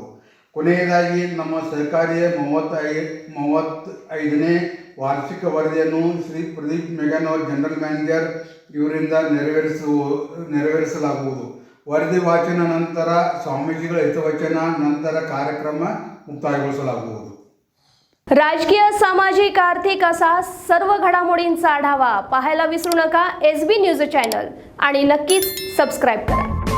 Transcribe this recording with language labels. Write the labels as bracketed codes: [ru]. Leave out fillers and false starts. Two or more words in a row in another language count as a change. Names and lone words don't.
[kn] ಕೊನೆಯದಾಗಿ ನಮ್ಮ ಸಹಕಾರಿಯ 35ನೇ ವಾರ್ಷಿಕ ವರದಿಯನ್ನು ಶ್ರೀ ಪ್ರದೀಪ್ ಮೆಗನವರ್ [en] general manager [kn] ಇವರಿಂದ ನೆರವೇರಿಸಲಾಗುವುದು. ವರದಿ ವಾಚನ ನಂತರ ಸ್ವಾಮೀಜಿಗಳ ಹಿತವಚನ ನಂತರ ಕಾರ್ಯಕ್ರಮ ಮುಕ್ತಾಯಗೊಳಿಸಲಾಗುವುದು. [mr] राजकीय, सामाजिक, आर्थिक असा सर्व घडामोडींचा आढावा पाहायला विसरू नका SB न्यूज चॅनल आणि नक्कीच सबस्क्राईब करा.